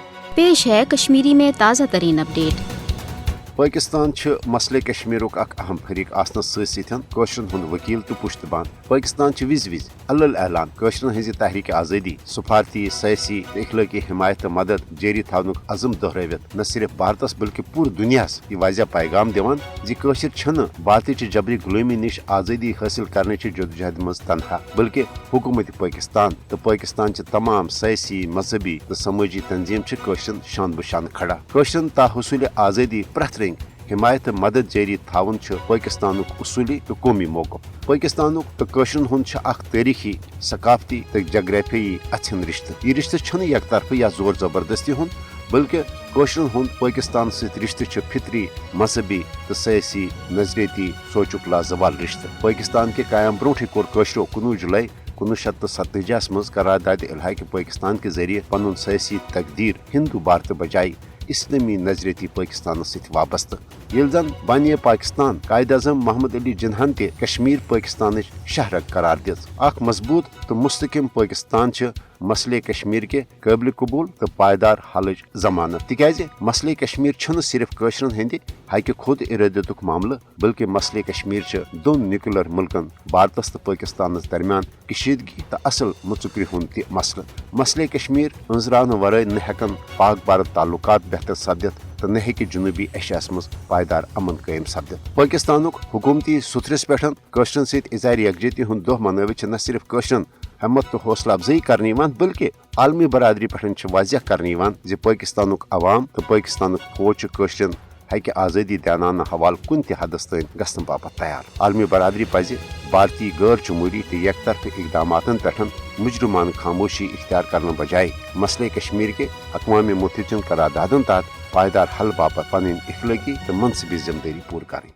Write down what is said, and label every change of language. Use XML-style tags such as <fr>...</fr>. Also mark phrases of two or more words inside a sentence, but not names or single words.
<ur>पेश है कश्मीरी में ताज़ा तरीन अपडेट।</ur> <ks>पाकिस्तान मसले कश्मीरुक अहम फरीक आसनस सतन वकील तो पुश्तबान। पाकिस्तान विज विज अल्ल ऐलान हज तहरीक आज़ादी सफारती सयासी इखलाकी हिमायत मदद जारी थानुक अज़म दोहरावित न सिर्फ भारतस बल्कि पूरे दुनियास यह वाज़ह पैगाम दिवान जी बात जबरी गुलामी निश आज़ादी हासिल करने जदोजहद मज तनहा बल्कि हुकूमत पाकिस्तान तो पाकिस्तान तमाम सयासी मजहबी तो समाजी तंजीम शान बशान खड़ा ताहसूल आज़ादी प्रथ हिमायत मदद जारी थावन पाकिस्तान उसूली तो कौमी मौक़िफ़। पाकिस्तान तो कशरन हुंद तारीखी सकाफती तो जग्राफी अथन रिश्ते। यह रिश्ते यक तरफ या जोर जबरदस्ती हुंद बल्कि कशरन हुंद पाकिस्तान सत रिश्ते फितरी मजहबी तो सयासी नजरियती सोचुक लाजवाल रिश्ते। पाकिस्तान के कायम ब्रोह कोर कशरो 19 जुलाई 1947 मज करारदाद इल्हाक पाकिस्तान के जरिए पन सयासी तकदीर हिंदू भारत बजाय इस्लामी नजरियती पाकिस्तान वाबस्त। जन बानिया पाकिस्तान कायद अज़म मोहम्मद अली जिन्हन ते कश्मीर पाकिस्तान शहरक करार दिस। मजबूत तो मुस्तकिम पाकिस्तान मसले कश्मीर के काबिल कबूल तो पायदार हल जमानत। तिकाज मसले कश्मीर सिर्फ कशरन हंद हक खुद इरादतुक मामला बल्कि मसले कश्मीर दोन न्यूक्लियर मुल्कन भारतस तो पाकिस्तान दरमियान कशीदगी तो असल मुचुकरी हुंद मसला। मसले कश्मीर अंजरान वराय न हेकन पाक भारत ताल्लुकात बेहतर सपदित तो न हेकि जुनूबी एशियास मज पायदार अमन कायम सपदित। पाकिस्तानुक हुकूमती सुथरस पे कशरन सत इज़हार यकजहती हुंद दह मनावित न सिर्फ कशरन हिम्मत तो हौसला अफजाई करने बल्कि आलमी बरादरी पे वाज़ह करने पाकिस्तानुक अवाम तो पाकिस्तानुक फौज कशरन हक आज़ादी दियाना हवाल कुन हदस तन गसन बापत तैयार। आलमी बरादरी पज भारतीय गैर जमहूरी तो एक तरफ इकदामातन पे मुजरमान खामोशी इख्तियार करने बजाय मसले कश्मीर के अक़वाम मुत्तहिदा करारदादन तहत पायदार हल बापत पन इखलाकी तो मनसबी जिम्मेदारी पूरी करें।</ks>